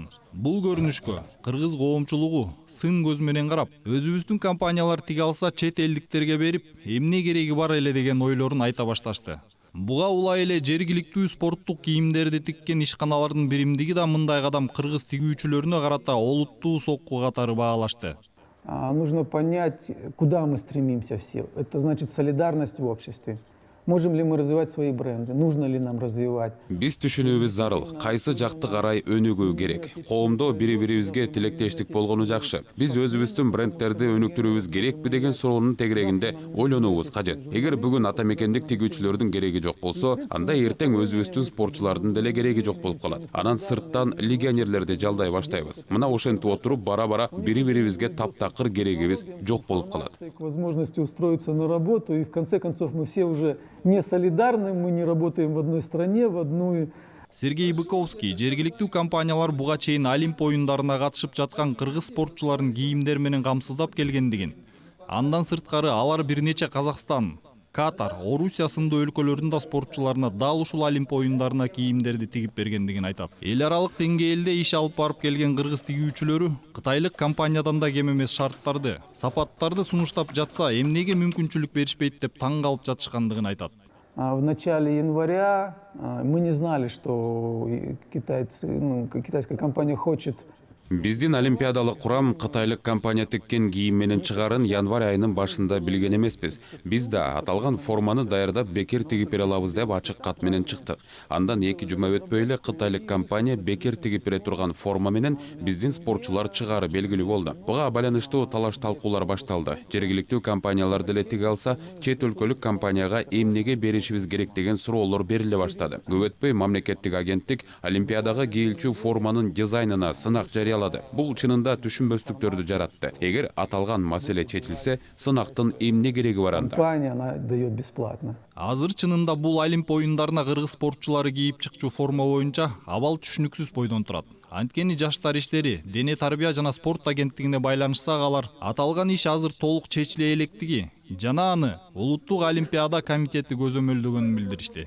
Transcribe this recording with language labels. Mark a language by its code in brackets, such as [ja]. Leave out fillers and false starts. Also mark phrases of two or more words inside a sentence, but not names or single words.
[ky] Бул көрүнүшкө кыргыз коомчулугу сын көз менен карап, өзүбүздүн компаниялар тиге алса чет элдиктерге берип, эмне кереги бар эле деген ойлорун айта башташты. Буга улай эле жергиликтүү спорттук кийимдерди тиккен ишканалардын биримдиги да мындай кадам кыргыз тигүүчүлөрүнө карата олуттуу сокку катары баалашты. [ru] Нужно понять, куда мы стремимся все. Это значит солидарность в обществе. Можем ли мы развивать свои бренды? Нужно ли нам развивать? [ky] Биз түшүнүүбүз зарыл. Кайсы жакты карай өнүгүү керек. Коомдо бири-бирибизге тилектештик болгону жакшы. Биз өзүбүздүн брендтерди өнүктүрүүбүз керекпи деген суроонун тегерегинде ойлонуубуз кажет. Эгер бүгүн ата мекендик тигүүчүлөрдүн кереги жок болсо, анда эртең өзүбүздүн спортчулардын деле кереги жок болуп калат. Анан сырттан легионерлерди жалдай баштайбыз. Мына ошентип отуруп бара-бара бири-бирибизге таптакыр керегибиз жок болуп калат. [ru] Возможности устроиться на работу, и в конце концов мы все уже не солидарны, мы не работаем в одной стране, в одной. [ky] Сергей Быковский жергиликтүү компаниялар буга чейин Олимп оюндарына катышып жаткан кыргыз спортчуларын кийимдер менен камсыздап келгендигин, андан сырткары алар бир нече Казакстан, Катар, Орусия сындуу өлкөлөрдүн да спортчуларына дал ушул Олимп оюндарына кийимдерди тигип бергендигин айтат. Эл аралык деңгээлде иш алып барып келген кыргыз тигүүчүлөрү кытайлык компаниядан да кем эмес шарттарды, сапаттарды сунуштап жатса, эмнеге мүмкүнчүлүк беришпейт деп таң калып жатышкандыгын айтат. [ru] В начале января мы не знали, что китайская компания хочет. [ky] Биздин олимпиадалык курам кытайлык компания тиккен кийим менен чыгарын январь айынын башында билген эмеспиз. Биз да аталган форманы даярдап бекер тигип бере алабыз деп ачык кат менен чыктык. Андан 2 жума өтпөй эле кытайлык компания бекер тигип бере турган форма менен биздин спортчулар чыгары белгилүү болду. Буга байланыштуу талаш талкуулар башталды. Жергиликтүү компаниялар деле тиге алса, чет өлкөлүк компанияга эмнеге беришибиз керек деген суроолор бериле баштады. Көп өтпөй мамлекеттик агенттик олимпиадага кийилчү форманын дизайнына сынак жарыялады. Бул чынында түшүнбөстүктөрдү жаратты. Эгер аталган маселе чечилсе, сынактын эмне кереги бар анда? [ru] Компания она дает бесплатно. [ky] Азыр чынында бул Олимп оюндарына кыргыз спортчулары кийип чыкчу форма боюнча абал түшүнүксүз бойдон турат. Анткени жаштар иштери Дене тарбия жана спорт агенттигине байланышсак, алар аталган иш азыр толук чечиле электиги жана аны улуттук олимпиада комитети көзөмөлдөгөнүн билдиришти.